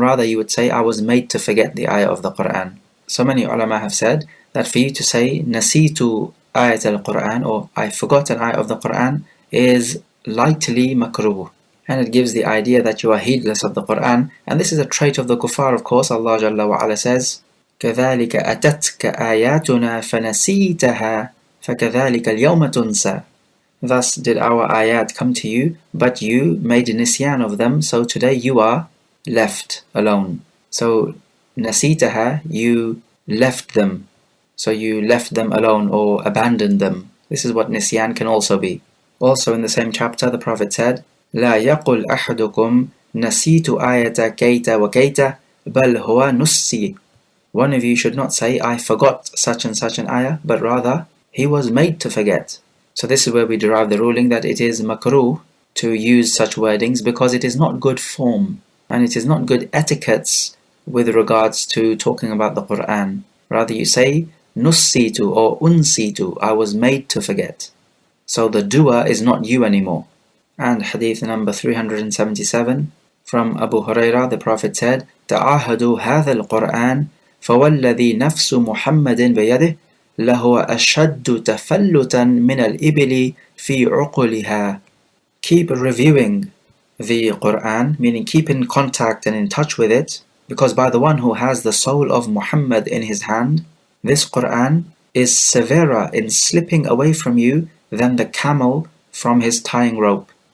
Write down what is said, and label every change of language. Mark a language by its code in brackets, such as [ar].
[en] Rather, you would say, I was made to forget the ayah of the Quran. So many ulama have said that for you to say [ar] Nasitu ayat al-Quran, [en] or I forgot an ayah of the Quran, is lightly makruh, and it gives the idea that you are heedless of the Quran. And this is a trait of the kuffar, of course. Allah Jalla wa Ala says, [ar] كَذَلِكَ أَتَتْكَ آيَاتُنَا فَنَسِيتَهَا فَكَذَلِكَ الْيَوْمَ تُنْسَى. [en] Thus did our ayat come to you, but you made nisyan of them, so today you are left alone. So nasitaha, you left them. So you left them alone or abandoned them. This is what nisyan can also be. Also in the same chapter, the Prophet said, [ar] لا يقل أحدكم نسيت آية كيت وكيت بل هو نسي. [en] One of you should not say, I forgot such and such an ayah, but rather, he was made to forget. So this is where we derive the ruling that it is makruh to use such wordings, because it is not good form, and it is not good etiquettes with regards to talking about the Quran. Rather you say, nussitu or unsitu, I was made to forget. So the doer is not you anymore. And hadith number 377, from Abu Hurairah, the Prophet said, [ar] تعاهدوا هذا القرآن فوالذي نفس محمد بيده لهو أشد تفلتا من الإبل في عقلها. [en] Keep reviewing the Quran, meaning keep in contact and in touch with it, because by the one who has the soul of Muhammad in his hand, this Quran is severer in slipping away from you than the camel from his tying rope.